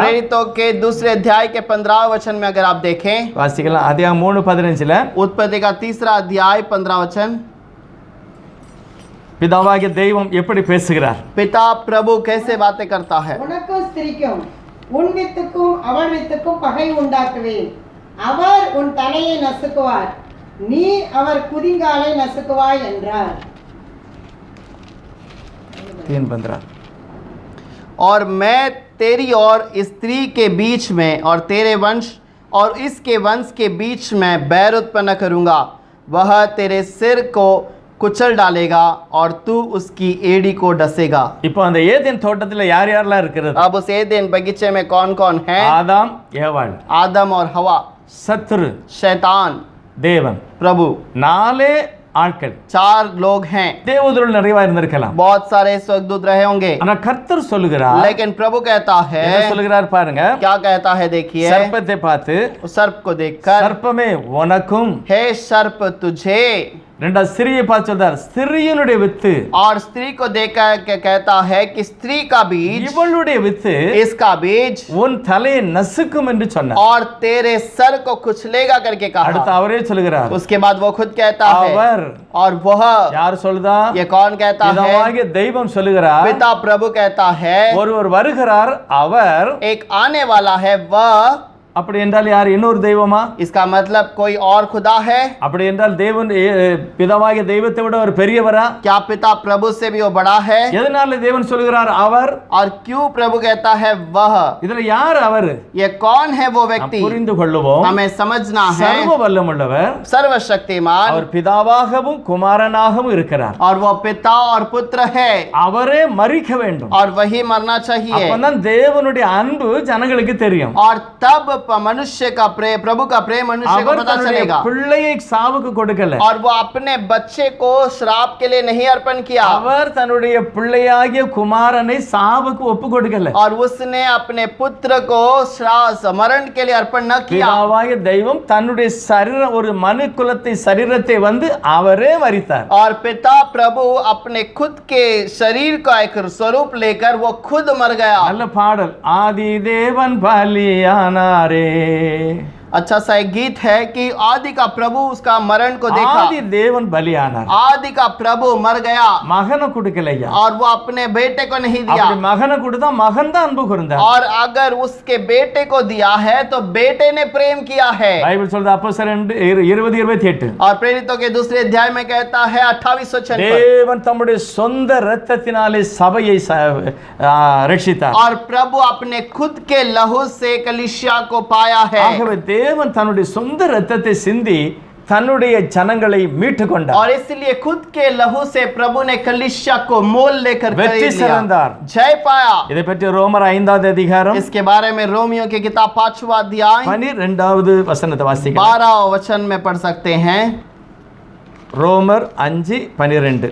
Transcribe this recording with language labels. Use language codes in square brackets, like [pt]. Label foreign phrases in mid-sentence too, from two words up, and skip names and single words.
[hi] प्रेरितों के दूसरे अध्याय के 15 वचन में अगर आप देखें, [ta] வாசிக்கலாம் ஆதியாகமம் 3:15ல [hi] उत्पत्ति का 3रा अध्याय 15 वचन, [ta] பிதாவாகிய தெய்வம் எப்படி பேசுகிறார்? [hi] पिता प्रभु कैसे बातें करता है। [ta] உனக்கும் ஸ்திரீக்கும் உன் வித்துக்கும் அவள் வித்துக்கும் பகை உண்டாக்குவேன், அவர் உன் தலையை நசுக்குவார், நீ அவர் குதிங்காலை நசுக்குவாய் என்றார்। 3:15 [hi] और मैं तेरी और स्त्री के बीच में और तेरे वंश और इसके वंश के बीच में बैर उत्पन्न करूंगा, वह तेरे सिर को कुचल डालेगा और तू उसकी एड़ी को डसेगा। [ta] இப்போ அந்த ஏதேன் தோட்டத்துல யார் யாரெல்லாம் இருக்கிறது? [hi] अब उस एदेन बगीचे में कौन कौन है? [ta] ஆதாம் ஏவாள், [hi] आदम और हवा, [ta] சத்துரு [hi] शैतान, [ta] தேவன், [hi] प्रभु, [ta] 4 ஆட்கள்। [hi] 4 लोग हैं। [ta] தேவதூதர்கள் நிறைய இருந்திருக்கலாம், [hi] बहुत सारे स्वर्गदूत रहे होंगे, [ta] ஆனா கர்த்தர் சொல்லுகிறார், [hi] लेकिन प्रभु कहता है, [ta] என்ன சொல்லுகிறார் பாருங்க, [hi] क्या कहता है देखिए, [ta] சர்ப்பத்தை பார்த்து, [hi] उस सर्प को देखकर, [ta] சர்ப்பமே உனக்கும், [hi] हे सर्प तुझे, [ta] ரெண்டாவது ஸ்திரியை பார்த்து சொல்றார், ஸ்திரியினுடைய வித்து, [hi] और स्त्री को देखकर कहता है कि स्त्री का बीज, [ta] இவளுடைய வித்து [hi] इसका बीज [ta] உன் தலையை நசுக்கும் என்று சொன்னார்। [hi] और तेरे सर को कुचलेगा करके [ta] அடுத்து [hi] कहा। [ta] அவரே சொல்லுகிறார், [hi] उसके बाद वो खुद कहता है, [ta] அவர் [hi] और वह, [ta] யார் சொல்லுதா? [hi] ये कौन कहता है? [ta] பிதாவாகிய தெய்வம் சொல்லுகிறார், [hi] पिता प्रभु कहता है, [ta] ஒருவர் வருகிறார், அவர், [hi] एक आने वाला है वह, [ta] அப்படி என்றால் யார்? இன்னொரு தெய்வமா? [hi] इसका मतलब कोई और खुदा है? [ta] அப்படி என்றால் தேவன் பிதாவாகிய தெய்வத்தை விட ஒரு பெரியவரா? [hi] क्या पिता प्रभु से भी वो बड़ा है? [ta] எதனால தேவன் சொல்லுகிறார் அவர்? [hi] और क्यों प्रभु कहता है वह? [ta] இதுல யார் அவர்? [hi] ये कौन है वो व्यक्ति? [ta] புரிந்து கொள்ளுவோம், [hi] हमें समझना है। [ta] சர்வ வல்லமுள்ளவர், [hi] सर्वशक्तिमान, [ta] அவர் பிதாவாகவும் குமாரனாகவும் இருக்கிறார், [hi] और वो पिता और पुत्र है, [ta] அவரே மரிக்க வேண்டும், [hi] और वही मरना चाहिए, [ta] அப்பதான் தேவனுடைய அன்பு ஜனங்களுக்கு தெரியும்। [hi] और तब मनुष्य का प्रेम, प्रभु का प्रेम मनुष्य को [ta] அவர் [hi] पता [ta] தன்னுடைய [hi] चलेगा। [ta] பிள்ளையை சாவுக்கு கொடுக்கல, [hi] और वो अपने बच्चे को श्राप के लिए नहीं अर्पण किया, [ta] அவர் தன்னுடைய பிள்ளையாகிய குமாரனை சாவுக்கு ஒப்பு கொடுக்கல, [hi] और उसने अपने पुत्र को मरण के लिए अर्पण न किया। [ta] பிதாவாகிய தெய்வம் தன்னுடைய சரீர ஒரு மனு குலத்தை சரீரத்தை வந்து அவரே மரித்தார்। [hi] और पिता प्रभु अपने खुद के शरीर का एक स्वरूप लेकर वो खुद मर गया। [ta] நல்ல பாடல், ஆதி தேவன் பலியானாரே, [hi] अच्छा सा एक गीत है कि आदि का प्रभु उसका मरण को देखा, [ta] ஆதி தேவன் பலியானார், [hi] आदि का प्रभु मर गया, [ta] மகனை கொடுக்கலையா, [hi] और वो अपने बेटे को नहीं दिया। [ta] அப்படி மகனை கொடுத்தா மகன் தான் அன்பு கூர்ந்தார்। [hi] और अगर उसके बेटे को दिया है तो बेटे ने प्रेम किया है। [ta] பைபிள் சொல்றது அப்போஸ்தலர் 20:28, [hi] और प्रेरितों के दूसरे अध्याय में कहता है 28 वचन पर, [ta] தேவன் தம்முடைய சொந்த இரத்தத்தினாலே சபையை ரட்சித்தார்। [hi] और प्रभु अपने खुद के लहू से कलीसिया को पाया है। [ta] ஆகவே தேவன் தன்னுடைய சொந்த இரத்தத்தை சிந்தி தன்னுடைய ஜனங்களை மீட்டு கொண்டார்। [hi] और इसलिए खुद के लहू से प्रभु ने कलीसिया को मोल लेकर [ta] வெற்றி [hi] खरीद [ta] சிறந்தார்। [hi] लिया, जय पाया। [ta] இதை பற்றி ரோமர் 5வது அதிகாரம் [hi] इसके बारे में रोमियो की किताब 5वां अध्याय [ta] 12வது வசனத்தை வாசிக்கலாம்। [hi] 12 वचन में पढ़ सकते हैं। [ta] ரோமர் 5:12,